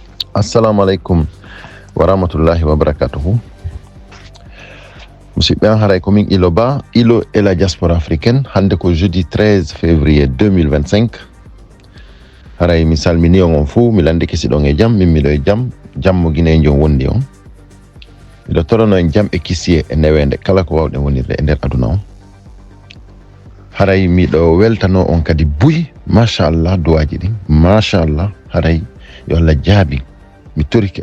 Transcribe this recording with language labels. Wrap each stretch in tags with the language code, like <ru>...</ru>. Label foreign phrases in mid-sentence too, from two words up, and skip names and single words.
<ar>السلام عليكم ورحمة الله وبركاته.</ar> <ff>Musidɓe an haray komin ilo ba ilo</ff> <fr>et la diaspora africaine</fr> <ff>hande ko jeudi 13 février 2025 haray mi salmini on fuu mi landi kesiɗon e jaam min miɗo e jaam jammo guine jon wondi on miɗo torono en jaam e kisiye e newende kala ko wawɗen wonirde e nder aduna on haray miɗo weltano on kadi buy machallah duwaji ɗin machallah haray yo Allah jaabi mi toriki</ff>